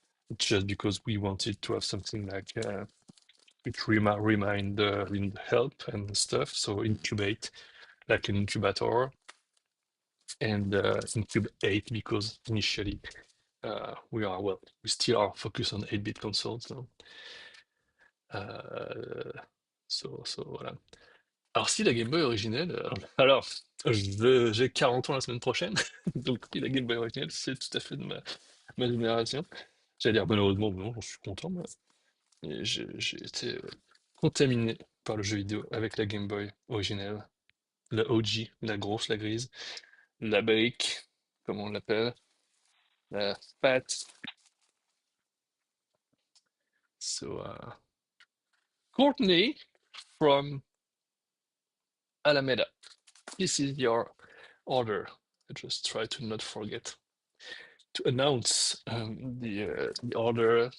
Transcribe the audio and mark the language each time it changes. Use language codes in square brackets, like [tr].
[en] It's just because we wanted to have something like it remind help and stuff. So incubate, like an incubator, and Incube8 because initially we still are focused on 8-bit consoles. [fr] Euh, voilà. Alors, si la Game Boy originelle, alors, j'ai 40 ans la semaine prochaine, donc si la Game Boy originelle, c'est tout à fait de ma génération. J'allais dire malheureusement, non, j'en suis content, moi. Et j'ai été contaminé par le jeu vidéo avec la Game Boy originelle, la OG, la grosse, la grise, la brique, comme on l'appelle, la fat. [en] So, Courtney from Alameda, this is your order. I just try to not forget to announce the order.